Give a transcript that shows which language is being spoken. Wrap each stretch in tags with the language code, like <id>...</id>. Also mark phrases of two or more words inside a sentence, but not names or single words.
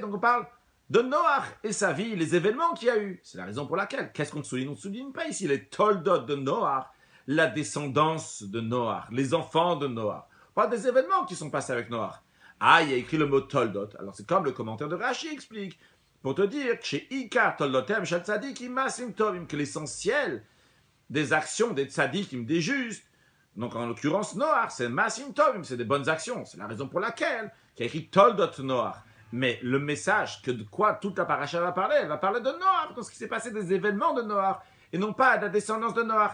<fr>Donc on parle de Noach et sa vie, les événements qu'il y a eu. C'est la raison pour laquelle, qu'est-ce qu'on souligne? On ne souligne pas ici les toldot de Noach, la descendance de Noach, les enfants de Noach. On parle des événements qui sont passés avec Noach. Ah, il y a écrit le mot toldot. Alors c'est comme le commentaire de Rashi explique, pour te dire que chez</fr> <he>עיקר תולדותיהם של צדיקים מעשים טובים,</he> <fr>que l'essentiel des actions des tzadikim, des justes, donc en l'occurrence Noach, c'est</fr> <he>מעשים טובים,</he> <fr>c'est des bonnes actions. C'est la raison pour laquelle il y a écrit</fr> <he>תולדות נח.</he> <fr>Mais le message que de quoi toute la paracha va parler, elle va parler de Noach, de ce qui s'est passé des événements de Noach, et non pas de la descendance de Noach.</fr>